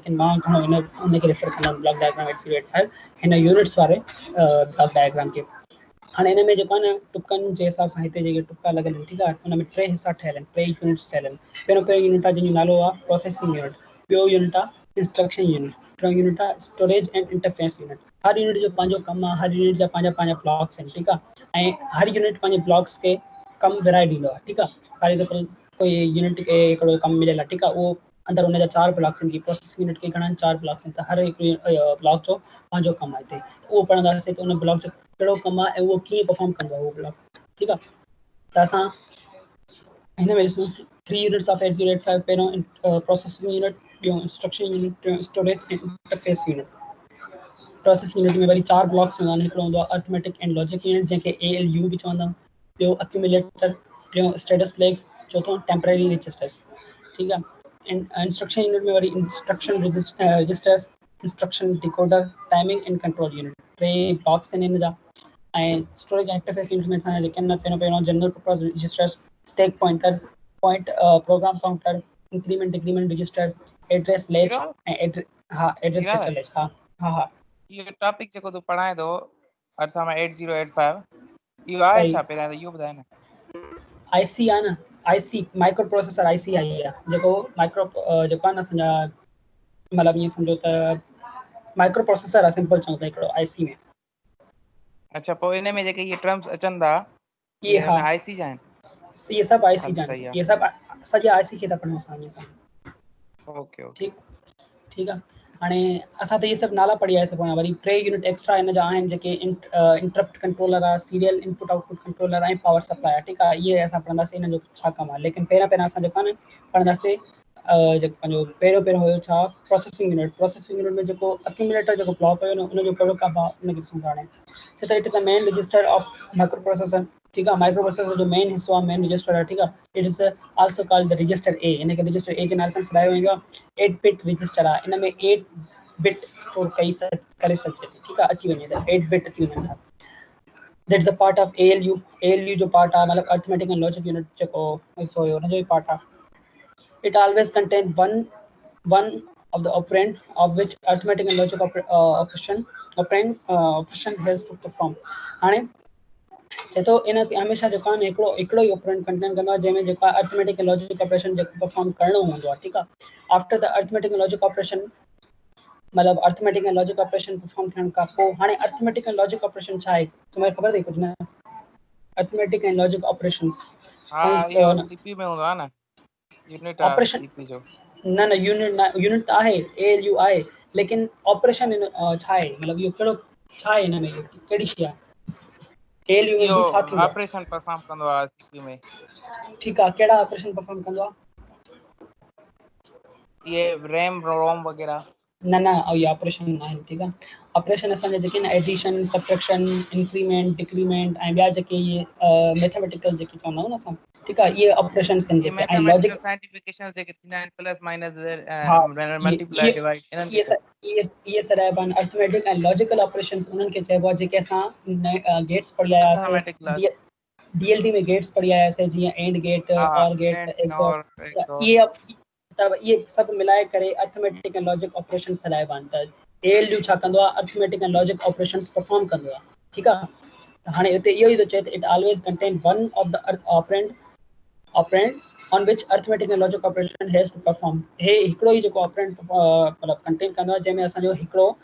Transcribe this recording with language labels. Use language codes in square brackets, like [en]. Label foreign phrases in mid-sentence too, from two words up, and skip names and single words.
[sd] लेकिन मां घणो हुनखे रेफर कंदुमि [en] block diagram [sd] 8085 हिन यूनिट्स वारे [en] block diagram [sd] खे। हाणे हिन में जेको आहे न टुकनि जे हिसाब सां हिते जेके टुका लॻल आहिनि, ठीकु आहे, हुन में 3 हिसा ठहियल आहिनि, 3 यूनिट्स ठहियल आहिनि। पहिरियों यूनिट आहे जंहिंजो नालो आहे [en] processing unit, [sd] ॿियो यूनिट आहे [en] instruction unit, [sd] टियों यूनिट आहे [en] storage and interface unit. [sd] हर यूनिट जो पंहिंजो कमु आहे, हर यूनिट जा पंहिंजा ब्लॉक्स आहिनि, ठीकु आहे। ऐं हर यूनिट पंहिंजे ब्लॉक्स खे कमु विराए ॾींदो आहे, ठीकु आहे। [en] for example [sd] कोई यूनिट खे हिकिड़ो कमु मिलियल आहे, ठीकु आहे, उहो अंदरि हुनजा 4 ब्लॉक्स आहिनि, जीअं [en] processing unit [sd] खे घणा आहिनि, 4 ब्लॉक्स आहिनि, त हर हिकु ब्लॉक जो पंहिंजो कमु आहे हिते। उहो पढ़ंदासीं त उन ब्लॉक जो कहिड़ो कमु आहे ऐं उहो कीअं परफॉर्म कंदो आहे उहो ब्लॉक, ठीकु आहे। त असां हिन में ॾिसूं 3 [en] units of 8085, [sd] पहिरियों [en] processing unit, [sd] ॿियो [en] instruction unit, [sd] टियों [en] storage and interface unit. process unit [sd] में वरी 4 ब्लॉक्स हूंदा आहिनि, हिकिड़ो हूंदो आहे [en] arithmetic and logic unit [sd] जंहिंखे ALU बि चवंदा आहियूं, ॿियो अक्यूमुलेटर, टियों [en] status flags, [sd] चौथों [en] temporary registers, [sd] ठीकु आहे। [en] instruction unit [sd] में वरी [en] instruction registers, instruction decoder, timing and control unit, [sd] 3 ब्लॉक्स आहिनि हिन जा। ऐं [en] storage interface unit [sd] में असांजा जेके आहिनि पहिरियों [en] general purpose registers, stack pointer, program counter, increment decrement register, address latch [sd] ऐं [en] address data latch. [sd] हा ये टॉपिक जेको तू पढ़ाए थो अर्थमा 8085 इहो आहे छा? पहिरियां त इहो ॿुधाए न। आईसी आहे न, [en] IC micro processor IC [sd] आई आहे, जेको जेको आहे न असांजा मतिलबु ईअं सम्झो त [en] micro processor [sd] आहे, सिंपल चऊं त हिकिड़ो आईसी में। अच्छा, पोइ इन में जेके इहे टर्म्स अचनि था इहे हिन आईसी जा आहिनि? इहे सभु आईसी हल जा सही आहिनि, आहे, इहे सभु सॼे आईसी खे था पढ़ूं असां ईअं सां। ओके ठीकु आहे। हाणे असां त इहे सभु नाला पढ़ी आया सभु, वरी 3 [en] unit extra [sd] हिन जा आहिनि जेके [en] interrupt controller [sd] आहे, [en] serial input output controller [sd] ऐं [en] power supply [sd] आहे, ठीकु आहे। इहे असां पढ़ंदासीं हिन जो छा कमु आहे। लेकिन पहिरियां असां जेको आहे न पढ़ंदासीं जेको पंहिंजो पहिरियों हुयो छा, [en] processing unit. processing unit [sd] में जेको अक्यूमुलेटर जेको ब्लॉक हुयो न, उनजो कहिड़ो कमु आहे उनखे ॾिसूं था। [en] हाणे it is the main register of micro processor, [sd] ठीकु आहे। [en] micro processor [sd] जो मेन हिस्सो आहे, [en] main register [sd] आहे, ठीकु आहे। [en] it is also called the register A, [sd] इनखे [en] register A [sd] जे नाले सां सॾायो वेंदो आहे। 8 [en] bit register [sd] आहे, इन में 8 बिट स्टोर करे सघिजे, ठीकु आहे, अची वञे त 8 बिट अची वञनि था। [en] that is a part of ALU. [sd] ALU जो पार्ट आहे मतिलबु [en] arithmetic and logic unit [sd] जेको हिस्सो हुयो हुनजो ई पार्ट आहे। [en] it always contain one of the operand of which arithmetic and logic operation has to perform। [sd] हाणे चए थो इन हमेशह जेको आहे हिकिड़ो ई [en] operand contain [sd] कंदो आहे, जंहिंमें जेको आहे [en] arithmetic and logic operation [sd] जेको परफॉर्म करणो हूंदो आहे, ठीकु आहे। [en] after the arithmetic and logic operation [sd] मतलब [en] arithmetic and logic operation perform [sd] थियण खां पोइ हाणे [en] arithmetic and logic operation [sd] छा आहे तुम्हें ख़बर अथई कुझु न [en] arithmetic and logic operations [sd] हाँ इहो सीपी में हूंदो आहे न यूनिट आहे ऑपरेशन सीपी जो न यूनिट त आहे एएलयू आहे लेकिन ऑपरेशन छा आहे मतलब इहो कहिड़ो छा आहे हिन में कहिड़ी शइ आहे एएलयू में इहो बि छा थींदो आहे [en] operation perform [sd] कंदो आहे सीपी में ठीकु आहे कहिड़ा [en] operation perform [sd] कंदो आहे ये [en] RAM ROM [sd] वगैरह न इहे ऑपरेशन न आहिनि ठीकु आहे ऑपरेशन असांजा जेके न [en] addition subtraction increment decrement [sd] ऐं ॿिया जेके इहे मैथमेटिकल जेके चवंदा आहियूं न असां ठीकु आहे इहे ऑपरेशंस आहिनि ये जेके ऐं लॉजिक [en] mathematical scientification [sd] जेके थींदा आहिनि [en] plus minus [sd] हा [en] multiply divide [sd] इन्हनि खे इहे सॾाइबा आहिनि अर्थमेटिक ऐं [en] logical operations [sd] उन्हनि खे चइबो आहे जेके असां गेट्स पढ़ी आया अर्थमेटिक हुआसीं डीएलडी में गेट्स पढ़ी आया हुआसीं जीअं [en] AND gate OR gate XOR [sd] इहे सभु मिलाए करे [en] arithmetic and logic operation [sd] सॾाइबा आहिनि त एएलयू छा कंदो आहे [en] arithmetic and logic operations perform [sd] कंदो आहे ठीकु आहे त हाणे हिते इहो ई थो चए त [en] it always contain one of the operand on which arithmetic and logic operation has to perform [sd] हे हिकिड़ो ई जेको ऑपरेंड मतलब कंटेन कंदो आहे जंहिंमें असांजो हिकिड़ो